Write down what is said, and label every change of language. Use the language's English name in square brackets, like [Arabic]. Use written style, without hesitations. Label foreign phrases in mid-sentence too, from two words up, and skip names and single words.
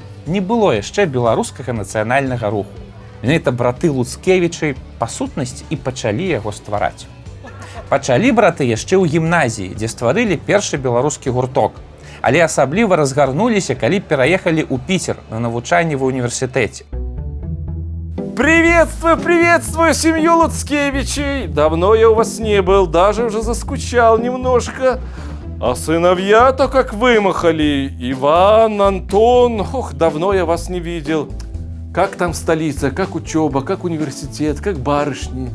[Belarusian] Не было яшчэ беларускага нацыянальнага руху. Менавіта браты Луцкевічы па сутнасці і пачалі яго ствараць. Пачалі браты яшчэ ў гімназіі, дзе стварылі першы беларускі гурток. Але асабліва разгарнуліся, калі пераехалі ў Піцер на навучанне ва ўніверсітэце. [Russian] Приветствую семью Луцкевичей. Давно я у вас не был, даже уже заскучал немножко. А сыновья-то как вымахали. Иван, Антон, ох, давно я вас не видел. Как там столица, как учеба, как университет, как барышни?